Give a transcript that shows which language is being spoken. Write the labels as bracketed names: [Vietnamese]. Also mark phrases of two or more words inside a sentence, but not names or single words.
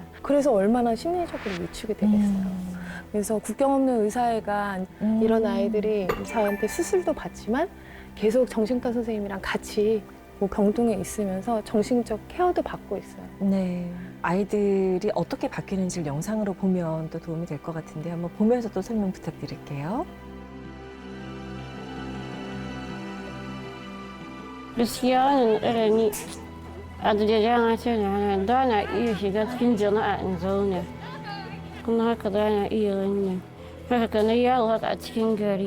[Korean] 그래서 얼마나 심리적으로 위축이 되겠어요. 그래서 국경 없는 의사회가 이런 아이들이 저한테 수술도 받지만 계속 정신과 선생님이랑 같이 병동에 있으면서 정신적 케어도 받고 있어요. 네. 아이들이 어떻게 바뀌는지를 영상으로 보면 또 도움이 될 것 같은데 한번 보면서 또 설명 부탁드릴게요. [Hausa] Gaskiya wannan ni a da ce ne da na iya shiga cikin jama'a in zauna. Kuma haka da na iya wannan. Haka na yawo haka a cikin gari.